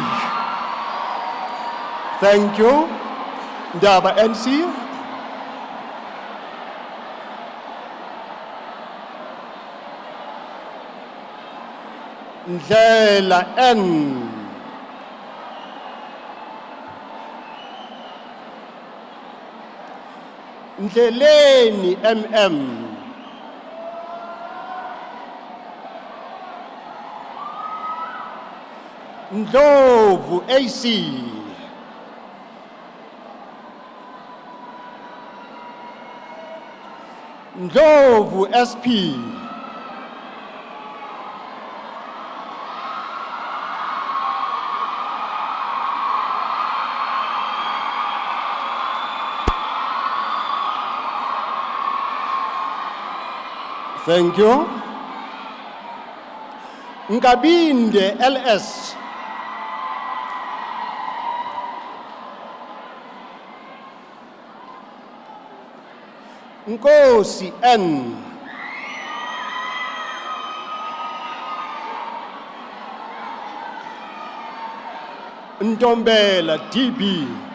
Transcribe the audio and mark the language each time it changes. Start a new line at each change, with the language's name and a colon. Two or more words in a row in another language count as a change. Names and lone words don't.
English: Thank you. Ndaba NC. Ndlela N. Ndleleni MM. Ndlovu AC. Ndlovu SP. Thank you. Nkabinde LS. Nkosi N. Ntombela DB.